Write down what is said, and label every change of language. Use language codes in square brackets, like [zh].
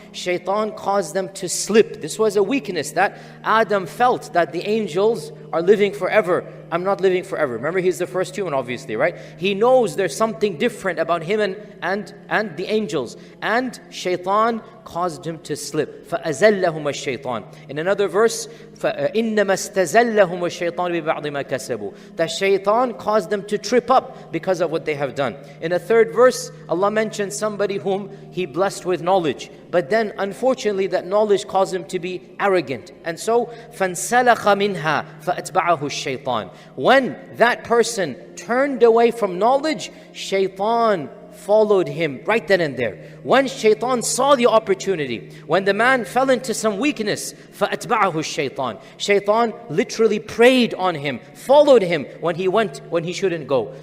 [en] Shaytaan caused them to slip. This was a weakness that Adam felt, that the angels are living forever. I'm not living forever. Remember, he's the first human, obviously, right? He knows there's something different about him and the angels. And Shaytaan caused him to slip. [ar] فَأَزَلَّهُمَ الشَّيْطَانِ. [en] In another verse, [ar] فَإِنَّمَا اسْتَزَلَّهُمُ الشَّيْطَانُ بِبَعْضِ مَا كَسَبُوا. [en] That Shaytaan caused them to trip up because of what they have done. In a third verse, Allah mentions somebody whom He blessed with knowledge. But then, unfortunately, that knowledge caused him to be arrogant. And so, [ar] فَانْسَلَخَ مِنْهَا فَأَتْبَعَهُ الشَّيْطَانِ. [en] When that person turned away from knowledge, Shaytaan followed him right then and there. When Shaytaan saw the opportunity, when the man fell into some weakness, [ar] فَأَتْبَعَهُ الشَّيْطَانِ. [en] Shaytaan literally preyed on him, followed him when he went, when he shouldn't go.